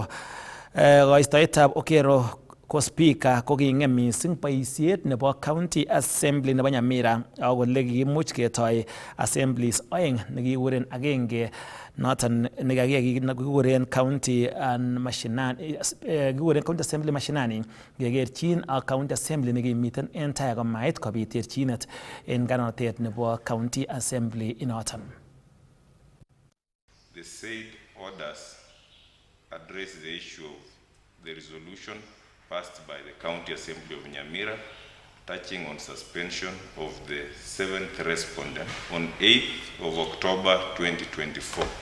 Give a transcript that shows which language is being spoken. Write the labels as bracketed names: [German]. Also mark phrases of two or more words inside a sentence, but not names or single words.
[Kalenjin] Istoetab Okero ko speaker ko king'em mising boisiet nebo County Assembly nebo Nyamira ako kole kimuch ketoi assemblies oeng nekikuren agenge noton nekikuren County Mashinani kikuren County Assembly Mashinani kekerchin ak County Assembly nekimiten en tai komait kobit terchinet en ng'anotet nebo County Assembly inoton. [English] The said orders address the issue of the resolution passed by the County Assembly of Nyamira touching on suspension of the 7th respondent on 8th of October 2024.